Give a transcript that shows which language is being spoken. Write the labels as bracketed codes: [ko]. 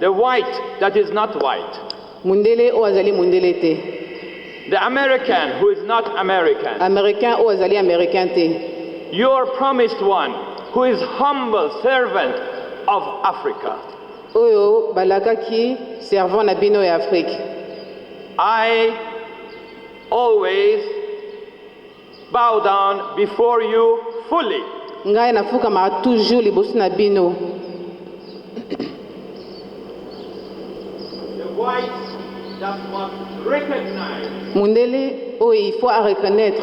[en] the white that is not white, [ln] Mundele o azali mundele te. [en] the American who is not American, [ln] Américain o azali américain te. [en] your promised one who is humble servant of Africa. [ln] Oyo balakaki servant na bino ya Afrique. [en] I always bow down before you fully. [ln] Ngai nafuka ma toujours liboso na bino. [en] The white that must recognize [ln] Mundele o [fr] il faut reconnaître